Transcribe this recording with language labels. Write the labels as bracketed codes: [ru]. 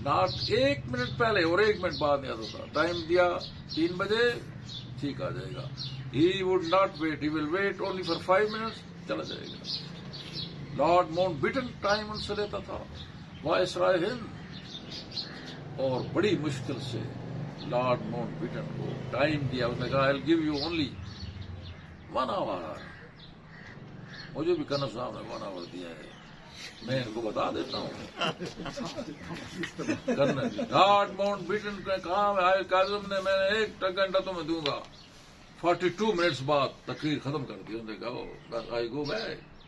[ur] Not 1 minute پہلے اور 1 minute بعد نہیں آتا تھا. ٹائم دیا 3 بجے ٹھیک آ جائے گا. [en] he would not wait, he will wait only for 5 minutes, [ur] چلا جائے گا. لارڈ ماؤنٹ بیٹن ٹائم ان سے لیتا تھا, وائسرائے ہند, اور بڑی مشکل سے لارڈ ماؤنٹ بیٹن کو ٹائم دیا. اس نے کہا [en] I'll give you only 1 hour. [ur] مجھے بھی کنر صاحب نے [en] 1 hour [ur] دیا ہے, میں ان کو بتا دیتا ہوں. لارڈ ماؤنٹ بیٹن نے کہا کاظم نے, میں نے 1 گھنٹہ تمہیں دوں گا. 42 منٹس بعد تقریر ختم کر دی. انہوں نے کہا [en] I go back.